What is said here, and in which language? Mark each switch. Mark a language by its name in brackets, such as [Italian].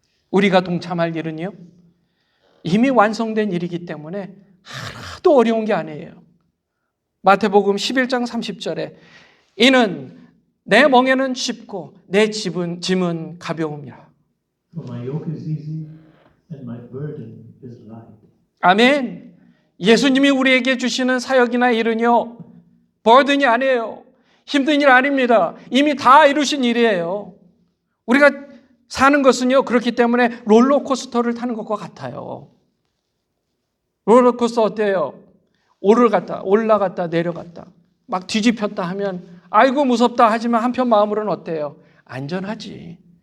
[Korean] 우리가 동참할 일은요, 이미 완성된 일이기 때문에 하나도 어려운 게 아니에요. 마태복음 11장 30절에 이는 내 멍에는 쉽고 내 짐은 가벼움이라. [English] For my yoke is easy and my burden is light. [Korean] 아멘. 예수님이 우리에게 주시는 사역이나 일은요, 버든이 아니에요. 힘든 일 아닙니다. 이미 다 이루신 일이에요. 우리가 사는 것은요, 그렇기 때문에 롤러코스터를 타는 것과 같아요. 롤러코스터 어때요? 올라갔다 내려갔다 막 뒤집혔다 하면 아이고 무섭다 하지만 한편 마음으로는 어때요? 안전하지.